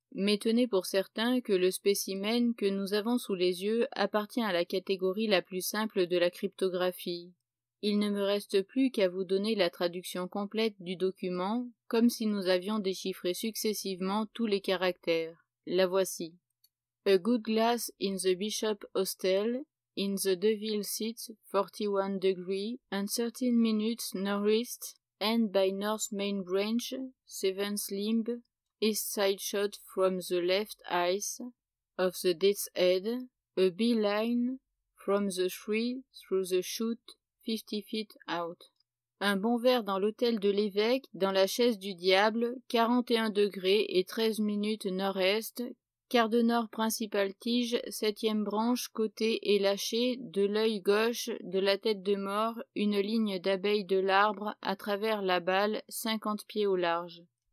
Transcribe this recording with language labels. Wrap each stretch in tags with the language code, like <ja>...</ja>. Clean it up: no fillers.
<fr>Mais tenez pour certain que le spécimen que nous avons sous les yeux appartient à la catégorie la plus simple de la cryptographie. Il ne me reste plus qu'à vous donner la traduction complète du document, comme si nous avions déchiffré successivement tous les caractères. La voici.</fr> <en>A good glass in the bishop hostel, in the Deville seats 41 degree and 13 minutes northeast End by North Main Branch, 7th limb, east side shot from the left ice of the Death's Head, a beeline from the tree through the chute 50 feet out.</en> <fr>Un bond vert dans l'hôtel de l'évêque, dans la chaise du diable, 41 degrés et 13 minutes nord-est, quart de nord principale tige, 7e branche, côté et lâché, de l'œil gauche, de la tête de mort, une ligne d'abeilles de l'arbre, à travers la balle, 50 pieds au large.</fr>